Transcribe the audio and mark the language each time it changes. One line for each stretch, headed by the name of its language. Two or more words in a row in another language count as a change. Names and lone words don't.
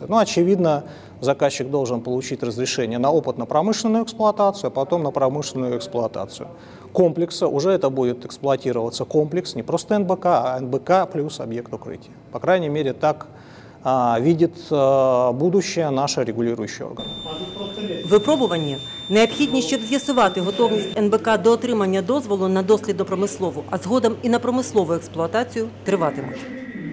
Russian: Ну, очевидно, заказчик должен получить разрешение на опытно-промышленную эксплуатацию, а потом на промышленную эксплуатацию комплекса. Уже это будет эксплуатироваться комплекс, не просто НБК, а НБК плюс объект укрытия. По крайней мере, так видить будущее наш
Ukrainian: регулюючий орган. Випробування необхідні, щоб з'ясувати готовність НБК до отримання дозволу на дослідно-промислову, а згодом і на промислову експлуатацію, триватимуть.